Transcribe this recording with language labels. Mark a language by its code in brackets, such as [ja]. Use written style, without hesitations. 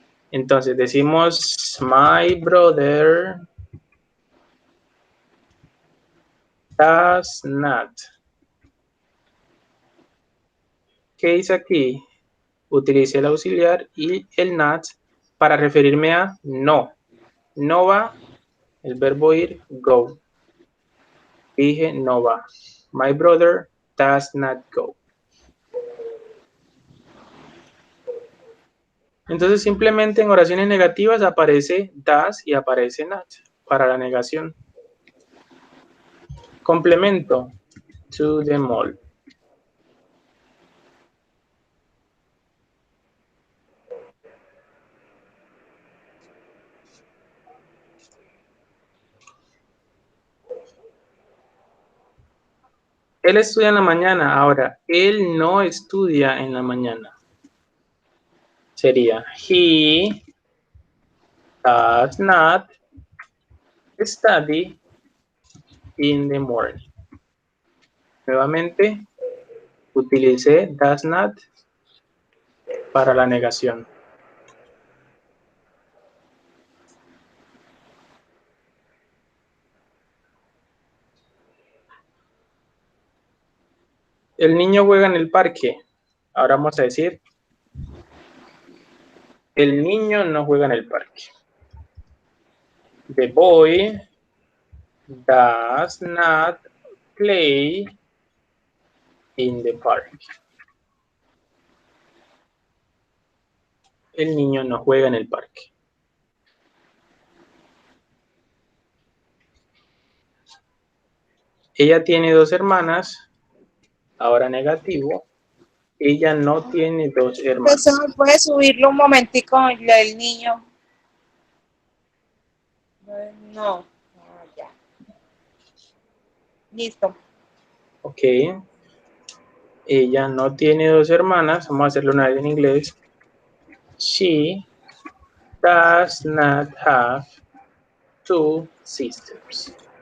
[es] Entonces decimos, [en] my brother does not. [es] ¿Qué hice aquí? Utilicé el auxiliar y el not para referirme a no. No va, el verbo ir, go. Dije no va. [en] My brother does not go. [es] Entonces simplemente en oraciones negativas aparece does y aparece not para la negación. [en] Complemento. To the mall. [es] Él estudia en la mañana. Ahora, él no estudia en la mañana. [en] Sería he does not study in the morning. [es] Nuevamente, utilicé does not para la negación. El niño juega en el parque. Ahora vamos a decir, el niño no juega en el parque. [en] The boy does not play in the park. [es] El niño no juega en el parque. Ella tiene 2 hermanas. Ahora negativo. Ella no tiene 2 hermanas. Profesor, ¿puede subirlo un momentico el niño? No. Ah, ya. Listo. Ok. Ella no tiene 2 hermanas. Vamos a hacerlo una vez en inglés. [en] She does not have 2 sisters.